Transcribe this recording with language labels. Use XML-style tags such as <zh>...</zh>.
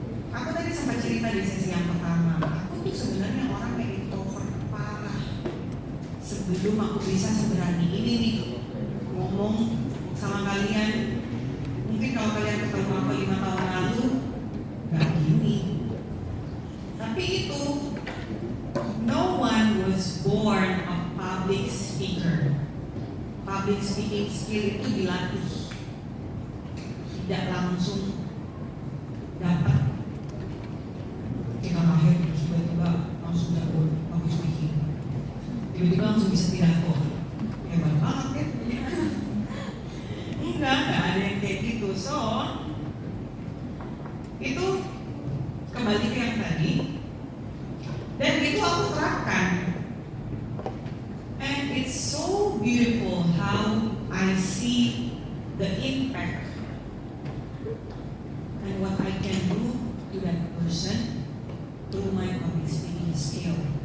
<id>Aku tadi sempat cerita di sesi yang pertama, aku tuh sebenarnya orang yang introvert parah. Sebelum aku bisa seberani ini nih ngomong sama kalian, mungkin kalau kalian ketemu aku 5 tahun lalu, gak gini. Tapi itu,</id> <en>no one was born a public speaker.</en> <id>Public speaking skill itu dilatih, tidak langsung dapat. Kita lahir tiba-tiba langsung jago public speaking, tiba-tiba langsung bisa pidato. Hebat banget ya. Enggak ada yang kayak gitu. So, itu kembali ke yang tadi, dan itu aku terapkan.</id> <en>And it's so beautiful how I see the impact and what I can do to that person through my public speaking skill.</en>